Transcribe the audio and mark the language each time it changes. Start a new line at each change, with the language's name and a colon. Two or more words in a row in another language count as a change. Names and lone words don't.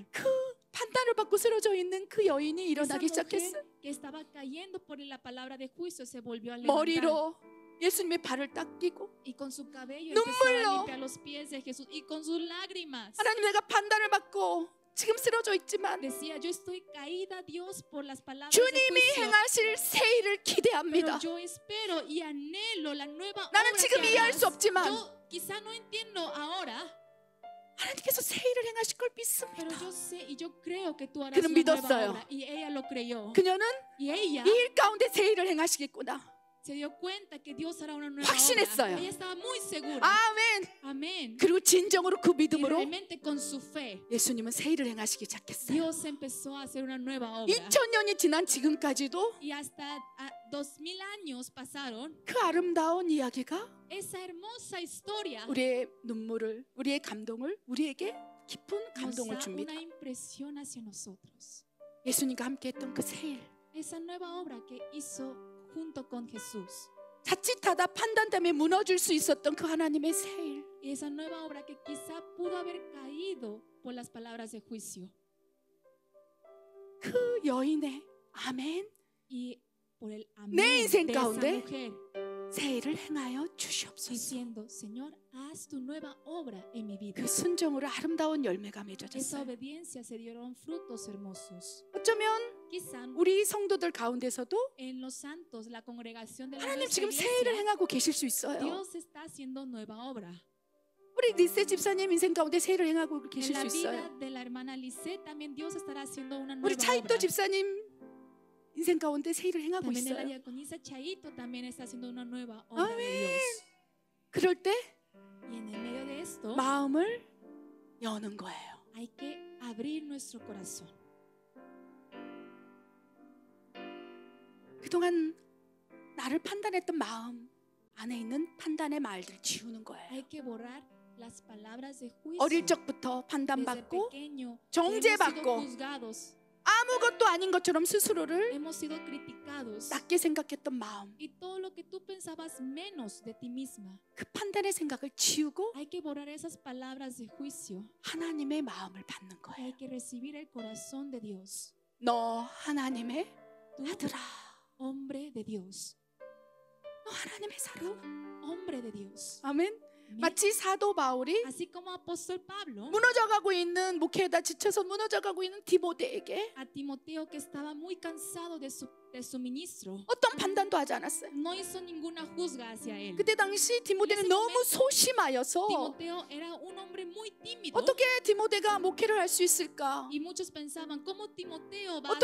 Korean: 그 판단을 받고 쓰러져 있는 그 여인이
Spanish: Esa
Korean: 일어나기
Spanish: mujer
Korean: 시작했어.
Spanish: que estaba cayendo por la palabra de juicio se volvió a levantar
Korean: 머리로 예수님의 발을 닦이고
Spanish: y con su cabello
Korean: 눈물로
Spanish: empezó a limpiar los pies de Jesús y con sus lágrimas
Korean: 하나님, 내가 판단을 받고 지금 쓰러져 있지만
Spanish: decía, yo estoy caída, Dios, por las palabras de
Korean: 주님이
Spanish: juicio,
Korean: 행하실 새 일을
Spanish: pero
Korean: 기대합니다.
Spanish: yo espero y anhelo la nueva
Korean: 나는
Spanish: obra
Korean: 지금
Spanish: que
Korean: 이해할
Spanish: harás.
Korean: 수 없지만
Spanish: Yo quizá no entiendo ahora,
Korean: 하나님께서 새 일을 행하실 걸
Spanish: pero
Korean: 믿습니다.
Spanish: yo sé y yo creo que tú harás
Korean: 그는
Spanish: una nueva
Korean: 믿었어요.
Spanish: obra. Y ella lo creyó.
Korean: 그녀는
Spanish: Y ella
Korean: 이 일 가운데 새 일을 행하시겠구나.
Spanish: se dio cuenta que Dios hará una nueva
Korean: 확신했어요.
Spanish: obra. Ella estaba muy segura.
Korean: 아멘.
Spanish: Amén.
Korean: 그리고 진정으로 그
Spanish: Y
Korean: 믿음으로
Spanish: realmente con su fe,
Korean: 예수님은 새 일을 행하시기 시작했어요.
Spanish: Dios empezó a hacer una nueva obra.
Korean: 2000년이 지난 지금까지도
Spanish: Y hasta 2000 años pasaron.
Korean: 그 아름다운 이야기가
Spanish: Esa hermosa historia
Korean: 우리의 눈물을, 우리의 감동을 우리에게 깊은
Spanish: nos
Korean: 감동을
Spanish: da
Korean: 줍니다.
Spanish: una impresión hacia nosotros.
Korean: 예수님과 함께했던 그 새 일,
Spanish: Esa nueva obra que hizo junto con Jesús.
Korean: 자칫하다 판단 때문에 무너질 수 있었던 그 하나님의 새 일,
Spanish: Y esa nueva obra que quizá pudo haber caído por las palabras de juicio.
Korean: 그 여인의 아멘,
Spanish: Y por el
Korean: 내
Spanish: amén
Korean: 인생
Spanish: de esa
Korean: 가운데
Spanish: mujer
Korean: 새 일을 행하여 주시옵소서.
Spanish: diciendo, Señor, haz tu nueva obra en mi vida.
Korean: 그 순종으로 아름다운 열매가
Spanish: Esa
Korean: 맺어졌어요.
Spanish: obediencia se dieron frutos hermosos.
Korean: 어쩌면
Spanish: Quizá
Korean: 우리 성도들 가운데서도
Spanish: en los santos, la congregación de la
Korean: 하나님
Spanish: nuestra
Korean: 지금 새 일을
Spanish: iglesia,
Korean: 행하고 계실 수 있어요.
Spanish: Dios está haciendo nueva obra.
Korean: 우리 리세 집사님 인생 가운데 새 일을 행하고
Spanish: En
Korean: 계실
Spanish: la
Korean: 수
Spanish: vida
Korean: 있어요.
Spanish: de la hermana Lisette también Dios estará haciendo una
Korean: 우리
Spanish: nueva
Korean: 차이도
Spanish: obra.
Korean: 집사님 인생 가운데 새 일을 행하고
Spanish: También la
Korean: 있어요.
Spanish: diaconisa Chaito también está haciendo una nueva obra de Dios.
Korean: 그럴 때
Spanish: Y en el medio de esto,
Korean: 마음을 여는 거예요.
Spanish: Hay que abrir nuestro corazón.
Korean: 그동안 나를 판단했던 마음 안에 있는 판단의 말들을 지우는 거예요.
Spanish: Hay que borrar las palabras de juicio.
Korean: 어릴 적부터
Spanish: Desde
Korean: 판단받고
Spanish: pequeño,
Korean: 정죄받고
Spanish: hemos sido juzgados,
Korean: 아무것도 아닌 것처럼 스스로를
Spanish: hemos sido criticados.
Korean: 낮게 생각했던 마음,
Spanish: Y todo lo que tú pensabas menos de ti misma.
Korean: 그 판단의 생각을 지우고
Spanish: Hay que borrar esas palabras de juicio.
Korean: 하나님의 마음을 받는
Spanish: Y
Korean: 거예요.
Spanish: hay que recibir el corazón de Dios.
Korean: 너 하나님의
Spanish: Tú,
Korean: 아들아,
Spanish: hombre de Dios.
Korean: 너 하나님의 사람.
Spanish: Hombre de Dios.
Korean: 아멘.
Spanish: Amén.
Korean: 마치 사도 바울이
Spanish: Así como apóstol Pablo
Korean: 무너져가고 있는 목회에다 지쳐서 무너져가고 있는 디모데에게
Spanish: a Timoteo, que estaba muy cansado de su ministro,
Korean: 어떤 판단도 하지 않았어요.
Spanish: no hizo ninguna juzga hacia él.
Korean: 그때 당시 디모데는
Spanish: ese
Korean: 너무
Spanish: momento,
Korean: 소심하여서
Spanish: Timoteo era un hombre muy tímido.
Korean: 어떻게 디모데가 목회를 할 수 있을까?
Spanish: Y muchos pensaban, ¿cómo Timoteo va